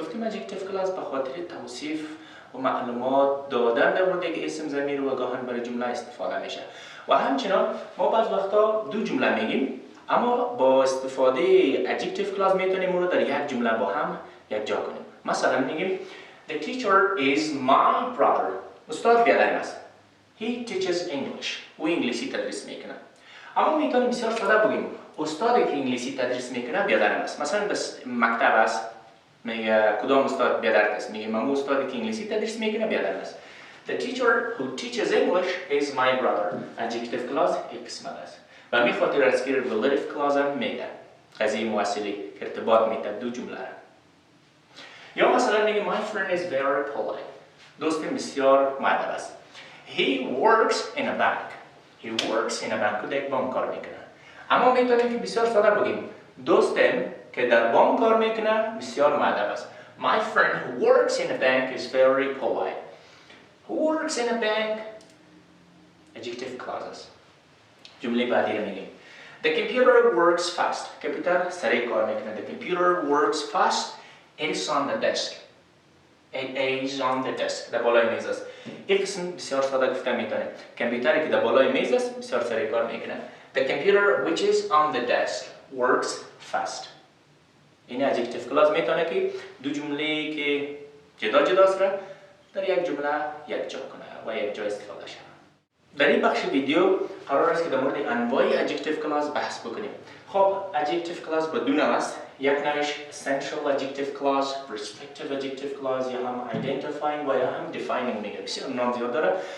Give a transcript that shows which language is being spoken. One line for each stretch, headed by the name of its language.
Persian: گفتیم adjective clause به خاطر توصیف و معلومات دادن در مورد یک اسم ضمیر و گاهن برای جمله استفاده میشه. و همچنان ما بعض وقتا دو جمله میگیم اما با استفاده adjective clause میتونیم اون رو در یک جمله با هم یک جا کنیم. مثلا میگیم
English: The teacher is my brother.
Persian: استاد برادرم است.
English: He teaches English.
Persian: او انگلیسی تدریس میکنه. اما میتونیم بسیار ساده بگیم استادی که انگلیسی تدریس میکنه برادرم است. مثلا بس مکتب است. میگه کدام استاد برادر است؟ میگه من استادی که انگلیسی تدریس میکنه برادرم است.
English: The teacher who teaches English is my brother.
Persian: Adjective clause یک قسمت است. و همین خاطر است که relative clause هم میده. قضیه موصلی که ارتباط میده دو جمله را. یا مثلا میگه
English: my friend is very polite.
Persian: دوستم بسیار مؤدب است.
English: He works in a bank. He works in a bank.
Persian: در یک بانک کار میکنه. اما میتونیم که بسیار ساده بگیم دوستم که در بانک کار میکنه بسیار مؤدب است.
English: My friend who works in a bank is very polite. Who works in a bank? Adjective clauses.
Persian: جمله بعدی رو میگیم.
English: The computer works fast.
Persian: کامپیوتر سریع کار میکنه.
English: The computer works fast. It is on the desk. It is on the desk.
Persian: در بالای میز است. این قسم بسیار ساده گفته میتونه. کامپیوتری که در بالای میز است بسیار سریع کار میکنه.
English: The computer which is on the desk works fast.
Persian: این adjective clause میتونه که دو جمله که جدا جدا است در یک جمله یک جا کنه و یک جا استفاده شود. در این بخش ویدیو قرار است که در مورد انواع adjective clause بحث بکنیم. خب adjective clause با دو نوع است. یک نوعش essential adjective clause، restrictive adjective clause یا هم identifying و یا هم defining میگه. بسیار نام زیاد داره.